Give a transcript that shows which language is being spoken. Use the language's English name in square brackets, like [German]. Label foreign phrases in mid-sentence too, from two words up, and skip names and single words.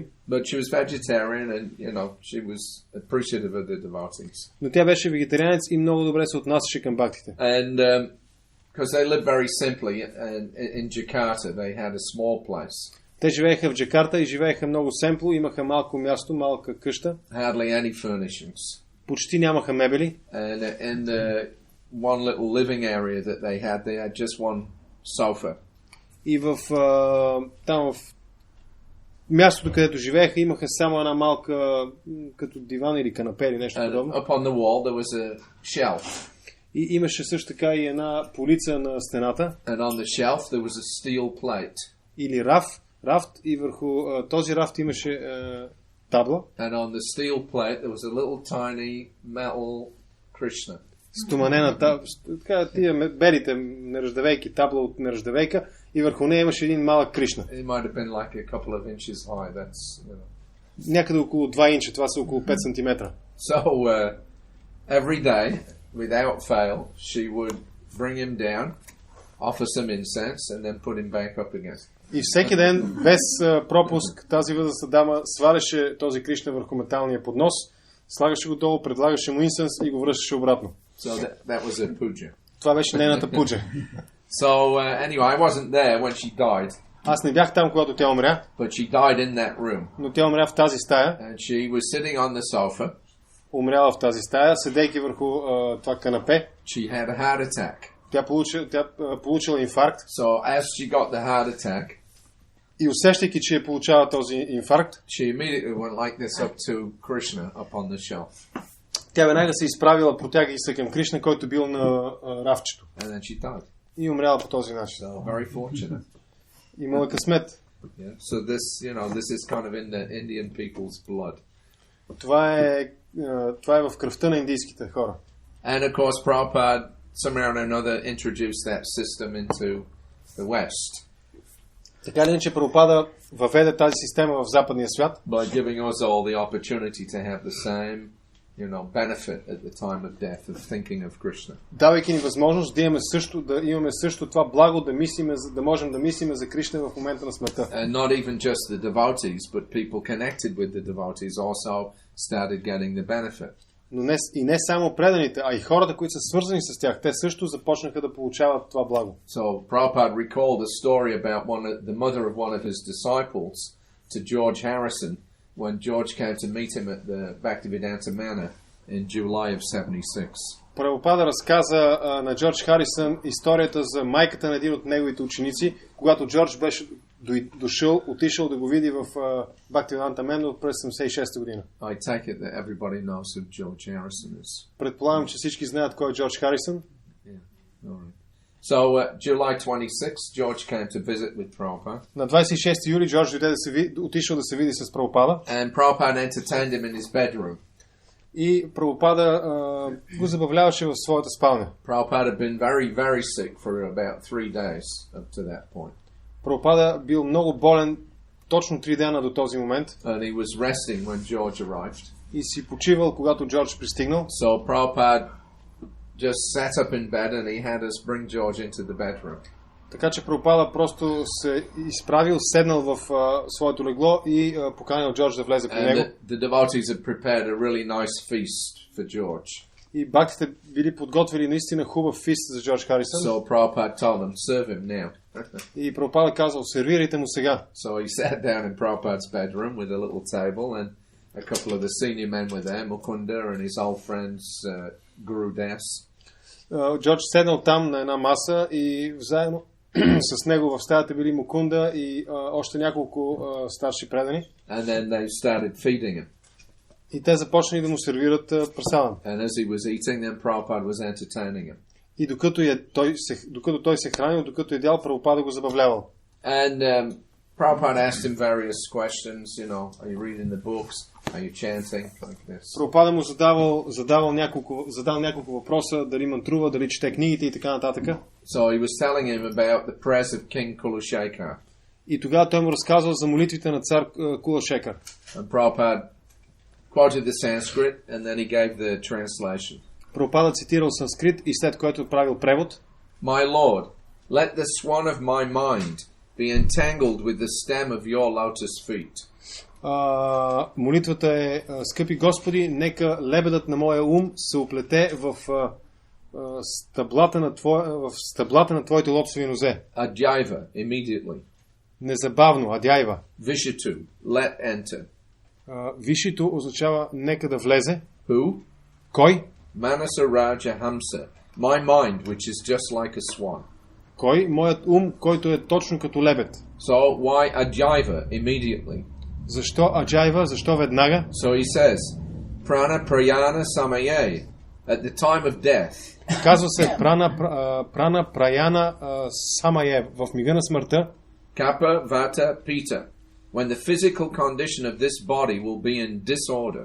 [English] But she was vegetarian and, you know, she was appreciative of the devotees. [Bulgarian] Но тя беше вегетарианец и много добре се отнасяше към бхактите. [English] And because they lived very simply in Jakarta, they had a small place. [Bulgarian] Те живееха в Джакарта и живееха много семпло, имаха малко място, малка къща. [English] Hardly any furnishings. [Bulgarian] Почти нямаха мебели. [English] And in the one little living area that they had just one sofa. [Bulgarian] И там в мястото, където живееха, имаха само една малка като диван или канапе или нещо подобно. [English] Upon the wall there was a shelf. [Bulgarian] И имаше също така и една полица на стената. [English] And on the shelf there was a steel plate. [Bulgarian] Или рафт и върху този рафт имаше табла. [English] And on the steel plate there was a little tiny metal Krishna. [Bulgarian] Стоманена табла, така тия белите неръждавейки, табла от неръждавейка и върху нея имаше един малък Кришна. [English] It might have been like a couple of inches high. That's, you know. [Bulgarian] Някъде около 2 инча, това са около 5 сантиметра. [English] So every day, without fail, she would bring him down, offer some incense and then put him back up again. [Bulgarian] И всеки ден, без пропуск, тази възрастна дама сваляше този Кришна върху металния поднос, слагаше го долу, предлагаше му инсенс и го връщаше обратно. [English] So that was a puja. [Bulgarian] Това беше нейната пуджа. [English] So anyway, I wasn't there when she died. [Bulgarian] Аз не бях там, когато тя умря. [English] But she died in that room. [Bulgarian] Но тя умря в тази стая. [English] And she was sitting on the sofa. [Bulgarian] Умряла в тази стая, седейки върху това канапе. [English] She had a heart attack. [Bulgarian] Тя получила инфаркт. [English] So as she got the heart attack, [Bulgarian] И усещайки, че получава този инфаркт, [English] she immediately went like this up to Krishna up on the shelf. [Bulgarian] Тя веднага се изправила, протягайки се към Кришна, който бил на рафчето. [English] And then she died. [Bulgarian] И умряла по този начин. [English] So very fortunate. [Bulgarian] Имала късмет. [English] Yeah. So this is kind of in the Indian people's blood. [Bulgarian] Това е в кръвта на индийските хора. [English] And of course Prabhupada somehow or another introduced that system into the West. [Bulgarian] Така ли, че Прабхупада въведе тази система в западния свят? [English] By giving us all the opportunity to have the same, benefit at the time of death of thinking of Krishna. [Bulgarian] Давайки ни възможност да имаме също това благо да можем да мислиме за Кришна в момента на смъртта. [English] And not even just the devotees, but people connected with the devotees also started getting the benefit. [Bulgarian] Но не само преданите, а и хората, които са свързани с тях, те също започнаха да получават това благо. [English] So Prabhupada recalled a story about the mother of one of his disciples to George Harrison when George came to meet him at the Bhaktivedanta Manor in July of 76. [Bulgarian] Прабхупада разказа на Джордж Харисън историята за майката на един от неговите ученици, когато Джордж беше отишъл да го види в Бхактиведанта Манор през 76-та година. [English] I take it that everybody knows who George Harrison is. [Bulgarian] Предполагам, че всички знаят кой е Джордж Харисън. [English] Yeah. All right. So July 26, George came to visit with Prabhupada. [Bulgarian] На 26 юли Джордж отишъл да се види с Прабхупада. [English] And Prabhupada entertained him in his bedroom. [Bulgarian] И Прабхупада го забавляваше в своята спалня. [English] Prabhupada had been very, very sick for about 3 days up to that point. [Bulgarian] Прабхупада бил много болен точно 3 дена до този момент. [English] And he was resting when George arrived. [Bulgarian] И си почивал, когато Джордж пристигнал. [English] So Prabhupada just sat up in bed and he had us bring George into the bedroom. [Bulgarian] Така че Прабхупада просто се изправил, седнал в своето легло и поканил Джордж да влезе при него. [English] The devotees had prepared a really nice feast for George. [Bulgarian] И бактите били подготвили наистина хубав фист за Джордж Харисън. [English] So Prabhupada told them, serve him now. [Bulgarian] И Прабхупада казал, сервирайте му сега. [English] So he sat down in Prabhupada's bedroom with a little table and a couple of the senior men were there, Mukunda and his old friends Guru Das. [Bulgarian] Джордж седнал там на една маса и заедно с него в стаята били Мукунда и още няколко старши предани. [English] And then they started feeding him. [Bulgarian] И те започнали да му сервират прасадън. [English] And as he was eating them, Prabhupada was entertaining him. [Bulgarian] И докато той се хранил, докато едял, Прабхупада го забавлявал. [English] And Prabhupada asked him various questions, are you reading the books? Are you chanting? Like this. [Bulgarian] Прабхупада му задал няколко въпроса, дали мантрува, дали чете книгите и така нататък. [English] So he was telling him about the prayers of King Kulashekar. [Bulgarian] И тогава той му разказвал за молитвите на цар Кулашекар. [English] And Prabhupada quoted the Sanskrit and then he gave the translation. [Bulgarian] Прабхупада цитирал санскрит и след което правил превод. [English] My Lord, let the swan of my mind be entangled with the stem of your lotus feet. [Bulgarian] Молитвата е: скъпи Господи, нека лебедът на моя ум се оплете в стъблата на твоите лотосови нозе. [English] Adjaiva, immediately. [Bulgarian] Незабавно, адяйва. [English] Vishitu, let enter. [Bulgarian] Вишито означава нека да влезе. [English] Who? [Bulgarian] Кой? [Sanskrit] मानस राज हंस, [English] my mind, which is just like a swan. [Bulgarian] Кой? Моят ум, който е точно като лебед. [English] So why Adjaiva immediately? [Bulgarian] Защо аджайва? Защо веднага? [English] So he says, [Sanskrit] प्राण प्रयाण समये, [English] at the time of death. [Bulgarian] Казва се [Sanskrit] प्राण प्रयाण समये, [Bulgarian] в мига на смъртта. [Sanskrit] कफ वात पित्त, [English] when the physical condition of this body will be in disorder.